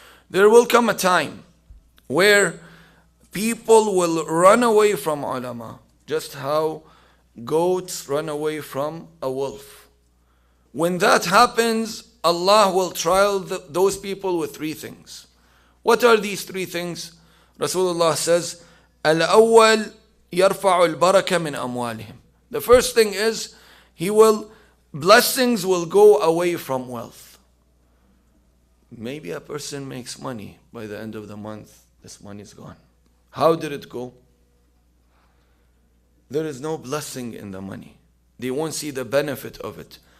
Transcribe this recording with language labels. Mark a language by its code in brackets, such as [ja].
[en] There will come a time where people will run away from ulama, just how goats run away from a wolf. When that happens, Allah will trial those people with three things. What are these three things? Rasulullah says, [ar] الأول يرفع البركة من أموالهم. [en] The first thing is, blessings will go away from wealth. Maybe a person makes money, by the end of the month, this money is gone. How did it go? There is no blessing in the money. They won't see the benefit of it.